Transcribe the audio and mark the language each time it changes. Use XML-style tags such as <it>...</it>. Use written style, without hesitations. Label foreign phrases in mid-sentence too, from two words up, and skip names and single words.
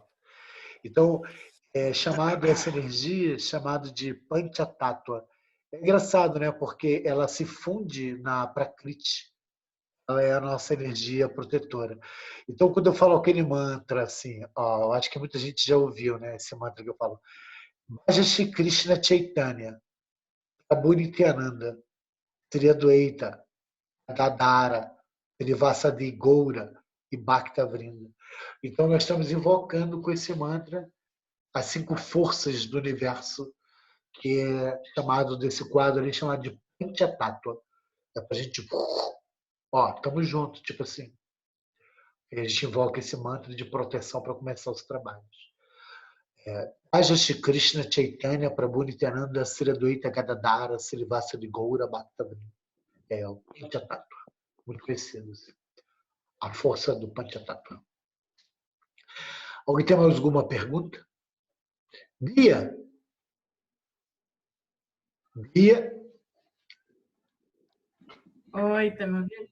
<pt>Então, essa energia é chamada de Panchatattva. É engraçado, né? Porque ela se funde na Prakriti. Ela é a nossa energia protetora. Então, quando eu falo aquele mantra, assim, ó, eu acho que muita gente já ouviu, né? Esse mantra que eu falo.</pt> <sa>Bhaja Shri Krishna Chaitanya, Prabhu Nityananda, Sri Adwaita, Gadadhara, Srivasadi Goura e Bhakta Vrinda.</sa> <pt>Então, nós estamos invocando com esse mantra as 5 forças do universo, que é chamado desse quadro ali, chamado de Panchatattva. É pra gente, ó, estamos juntos, tipo assim. E a gente invoca esse mantra de proteção para começar os trabalhos.</pt> <sa>Bhaja Shri Krishna Chaitanya Prabhu Nityananda Sri Adwaita Gadadhara Srivasadi Goura Bhakta Vrinda.</sa> <pt>É o Panchatattva, muito conhecido. Assim. A força do Panchatattva. Alguém tem mais alguma pergunta? Bia? Bia? Oi, tá me ouvindo?</pt>